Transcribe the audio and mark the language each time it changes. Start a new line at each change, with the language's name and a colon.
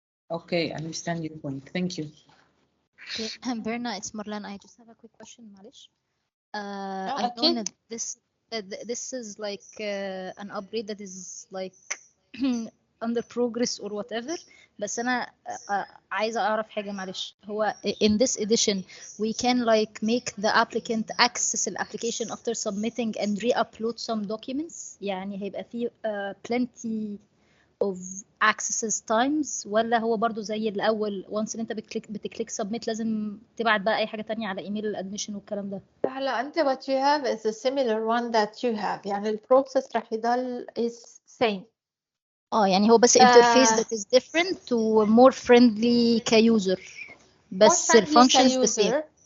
English: Okay, I understand your point. Thank you. Okay. Berna, it's Marlene. I just have a quick question,
Arabic: معلش.
English: No, I know okay. that this is like an upgrade that is like under progress or whatever.
Arabic: بس أنا عايزة أعرف حاجة معلش. هو
English: in this edition we can like make the applicant access the application after submitting and re-upload some documents.
Arabic: يعني هيبقى فيه
English: plenty of accesses times
Arabic: ولا هو برضو زي الأول
English: once
Arabic: انت بتكليك submit لازم تبعت بقى أي حاجة تانية على إيميل الادميشن والكلام ده؟ هلا أنت
English: what you have is a similar one that you have.
Arabic: يعني البروسيس رح يضل
English: is same.
Arabic: يعني هو بس
English: interface that is different to more friendly كuser
Arabic: بس
English: more friendly الfunctions the same.